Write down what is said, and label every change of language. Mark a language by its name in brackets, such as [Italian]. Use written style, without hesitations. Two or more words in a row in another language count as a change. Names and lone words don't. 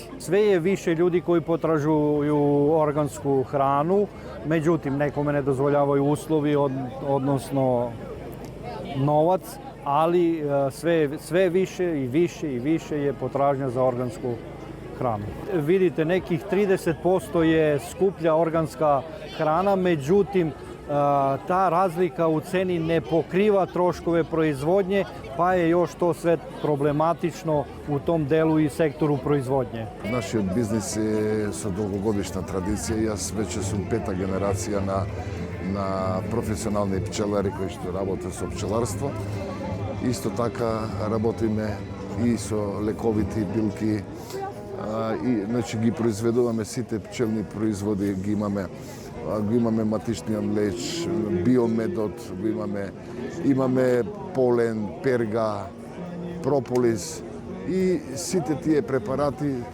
[Serbian] Sve je više ljudi koji potražuju organsku hranu, međutim nekome ne dozvoljavaju uslovi, odnosno novac, ali sve više i više i više je potražnja za organsku hranu. Vidite, nekih 30% je skuplja organska hrana, međutim ta razlika u ceni ne pokriva troškove proizvodnje, pa je još to sve problematično u tom delu i sektoru proizvodnje. [Macedonian] Нашиот бизнис е со долгогодишна традиција. Јас веќе сум пета генерација на професионални пчелари кои што работат со пчеларство. Исто така работиме и со лековити билки, и значи ги произведуваме сите пчелни производи, ги имаме матичниот млеч, биомедот, имаме полен, перга, прополис и сите тие препарати